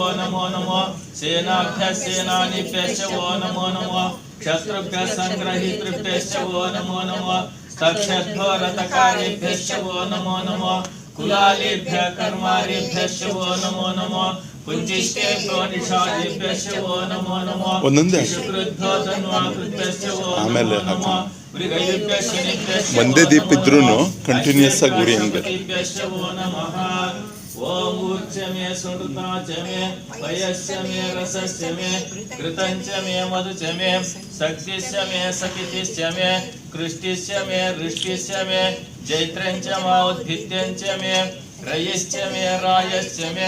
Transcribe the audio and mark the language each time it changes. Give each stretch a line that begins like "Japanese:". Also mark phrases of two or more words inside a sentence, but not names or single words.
Sanskrit: नमो नमो सेनाभ्यः सेनानीभ्यश्च वो नमो नमो क्षत्रुभ्यः संग्रहीतृभ्यश्च वो नमो नमो स्तक्षद्भ्यो रथकारेभ्यश्च वो नमो नमो कुलालेभ्यः कर्मारेभ्यश्च वो नमो नमो कुञ्जिष्टेभ्यो निषादेभ्यश्च वो नमो नमो शुक्रद्भ्यो धन्वाकृभ्यश्च वो नमो नमो मृगयुभ्यः शनिभ्यश्च
Kannada: ಒಂದೇ ದೀಪ ಇದ್ರೂ ಕಂಟಿನ್ಯೂಸ್ ಆಗಿ ಉರಿ ಹಂಗೆ
Sanskrit: वो नमः ओम ऊर्च मे सुनृता च मे वयस्य मे रसस्य मे कृतञ्च मे मधुच मे शक्तिश्च मे सकितिश्च मे कृष्टिश्च मे वृष्टिश्च मे जैत्रञ्च माउद्भिद्यञ्च मे रयश्च मे रायश्च मे